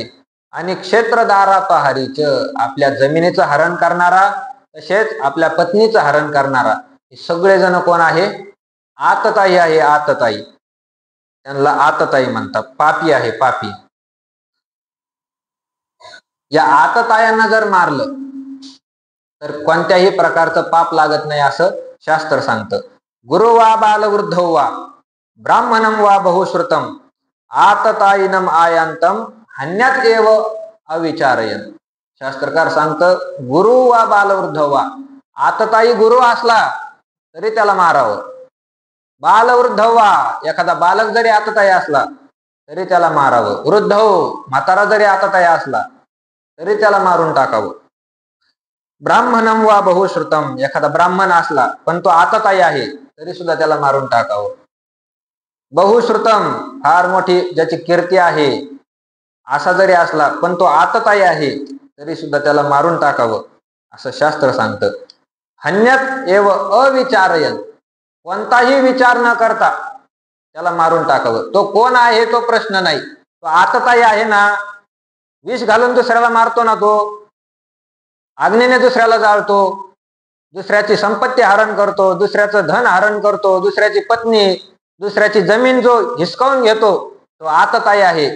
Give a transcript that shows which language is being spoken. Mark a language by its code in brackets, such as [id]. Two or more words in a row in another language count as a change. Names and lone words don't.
[mr] आणि क्षेत्रदारापहारीच, आपल्या जमिनीचं हरण करणारा, तसेच आपल्या पत्नीचं हरण करणारा, हे सगळे जण कोण आहे? आतताई आहे. आतताई, त्यांना आतताई म्हणतात. पापी आहे, पापी. या आततायांना जर मारलं तर कोणत्याही प्रकारचं पाप लागत नाही असं शास्त्र सांगतं. [sa] गुरु वा बालवृद्ध वा ब्राह्मणम वा बहुश्रुतम आतताईनम आयांतम हन्यात एव अविचारयन. [mr] शास्त्रकार सांगतं, [sa] गुरु वा बालवृद्ध वा, [mr] आतताई गुरु असला तरी त्याला मारावं. [sa] बालवृद्ध वा, [mr] एखादा बालक जरी आतताई असला तरी त्याला मारावं. वृद्ध हो, म्हातारा जरी आतताई असला तरी त्याला मारून टाकावं. [sa] ब्राह्मणम वा बहुश्रुतम, [mr] एखादा ब्राह्मण असला पण तो आतताई आहे तरी सुद्धा त्याला मारून टाकावं. बहुश्रुतम, फार मोठी ज्याची कीर्ती आहे असा जरी असला पण तो आतताई आहे तरी सुद्धा त्याला मारून टाकावं असं शास्त्र सांगतं. [sa] हन्यत एव अविचारयन, [mr] कोणताही विचार न करता त्याला मारून टाकावं. तो कोण आहे तो प्रश्न नाही, तो आतताई आहे ना. विष घालून दुसऱ्याला मारतो ना, तो अग्नीने दुसऱ्याला जाळतो, दुसऱ्याची संपत्ती हरण करतो, दुसऱ्याचं धन हरण करतो, दुसऱ्याची पत्नी, दुसऱ्याची जमीन जो हिसकावून घेतो, तो आतताई आहे.